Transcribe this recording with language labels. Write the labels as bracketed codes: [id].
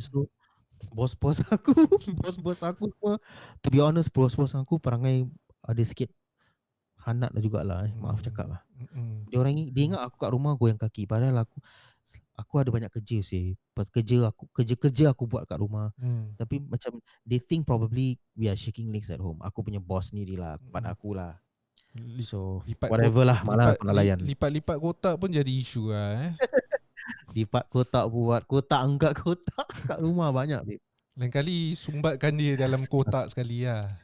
[ms] So bos-bos aku semua, [en] to be honest, [ms] bos-bos aku perangai ada sikit hanat lah jugalah. Maaf cakap lah. Dia ingat aku kat rumah goyang kaki. Padahal aku ada banyak kerja sih. Kerja aku buat kat rumah. Tapi macam [en] they think probably we are shaking legs at home. [ms] Aku punya boss sendiri lah pada aku lah. [en] So whatever [ms] lah, malah aku nak layan. Lipat kotak pun jadi isu lah Lipat kotak, buat kotak, angkat kotak kat rumah banyak babe. Lain kali sumbatkan dia dalam kotak sekali lah.